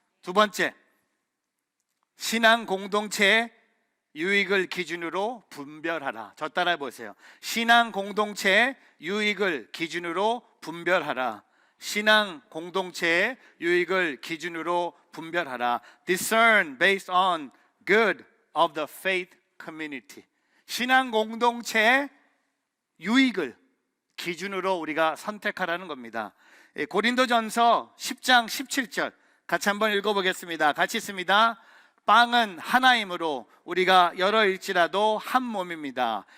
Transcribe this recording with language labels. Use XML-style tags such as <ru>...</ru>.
<ko>두 번째, 신앙 공동체의 유익을 기준으로 분별하라. 저 따라해 보세요. 신앙 공동체의 유익을 기준으로 분별하라. 신앙 공동체의 유익을 기준으로 분별하라.</ko> <en>Discern based on good of the faith community.</en> <ko>신앙 공동체의 유익을 기준으로 우리가 선택하라는 겁니다. 고린도전서 10장 17절 같이 한번 읽어보겠습니다. 같이 있습니다. 빵은 하나이므로 우리가 여러일지라도 한 몸입니다.</ko>